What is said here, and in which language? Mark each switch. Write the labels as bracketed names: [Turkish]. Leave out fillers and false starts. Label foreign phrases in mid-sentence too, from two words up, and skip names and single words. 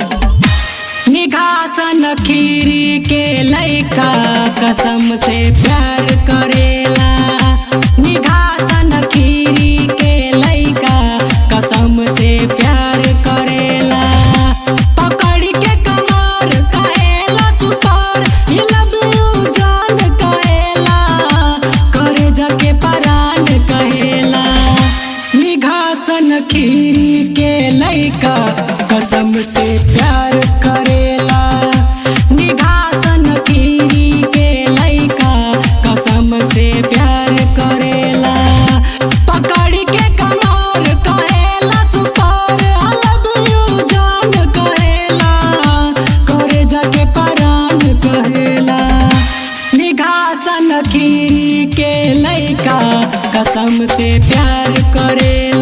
[Bhojpuri] निघासन खीरी के लइका कसम से प्यार करेला। निघासन खीरी के लइका कसम से प्यार करेला। पकड़ के कमर कहेला सुतार [English] I love you [Bhojpuri] जान कहेला। करे जाके परान कहेला। निघासन खीरी के लइका कसम से प्यार करेला। निघासन खीरी के लइका कसम से प्यार करेला। पकड़ के कमर कहेला सुतार [English] I love you [Bhojpuri] जान कहेला। करे जाके परान कहेला। निघासन खीरी के लइका कसम से प्यार करे।